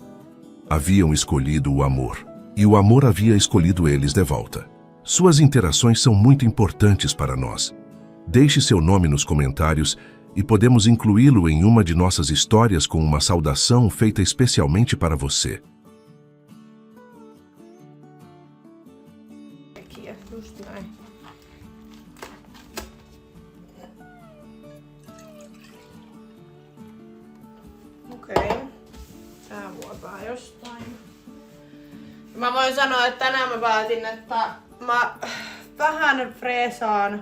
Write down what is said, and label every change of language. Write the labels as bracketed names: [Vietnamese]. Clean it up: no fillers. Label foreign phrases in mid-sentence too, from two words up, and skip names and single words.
[Portuguese] Haviam escolhido o amor, e o amor havia escolhido eles de volta. Suas interações são muito importantes para nós. Deixe seu nome nos comentários e podemos incluí-lo em uma de nossas histórias com uma saudação feita especialmente para você. [Finnish] Just näin. Okei. Tää vuotaa jostain. Mä voin sanoa, että tänään mä päätin, että mä vähän freesaan.